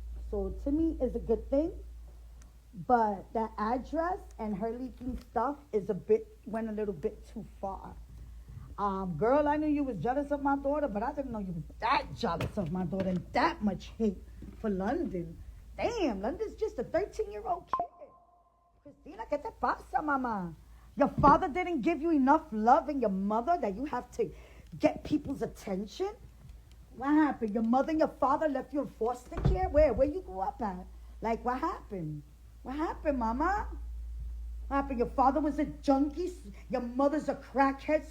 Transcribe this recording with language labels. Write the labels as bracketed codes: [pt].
[en] So to me, it's a good thing. But that address and her leaking stuff went a little bit too far. Girl, I knew you was jealous of my daughter, but I didn't know you was that jealous of my daughter and that much hate for London. Damn, London's just a 13-year-old kid. [es] Christina, ¿qué te pasa, mama? [en] Your father didn't give you enough love and your mother that you have to get people's attention? What happened? Your mother and your father left you in foster care? Where you grew up at? Like, what happened? What happened, mama? What happened? Your father was a junkie. Your mother's a crackhead.